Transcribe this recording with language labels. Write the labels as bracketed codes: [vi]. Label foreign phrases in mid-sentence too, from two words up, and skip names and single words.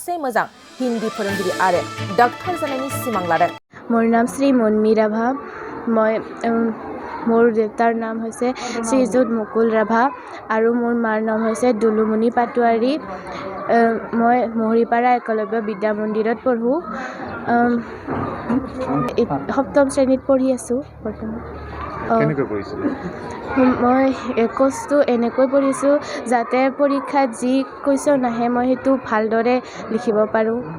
[brx] से मोजां हिन्दी फोरोंगिरि आरो डक्टर जानायनि सिमां लादों। [as] মোৰ নাম শ্ৰী মুনমী ৰাভা। মোৰ দেউতাৰ নাম হৈছে শ্ৰীযুত মুকুল ৰাভা আৰু মোৰ মাৰ নাম হৈছে দুলুমণি পাটোৱাৰী। মই মহৰীপাৰা একলব্য বিদ্যা মন্দিৰত পঢ়োঁ। সপ্তম শ্ৰেণীত পঢ়ি আছোঁ বৰ্তমান। মই কোৰ্চটো এনেকৈ পঢ়িছোঁ যাতে পৰীক্ষাত যি কুৱেশ্যন আহে মই সেইটো ভালদৰে লিখিব পাৰোঁ।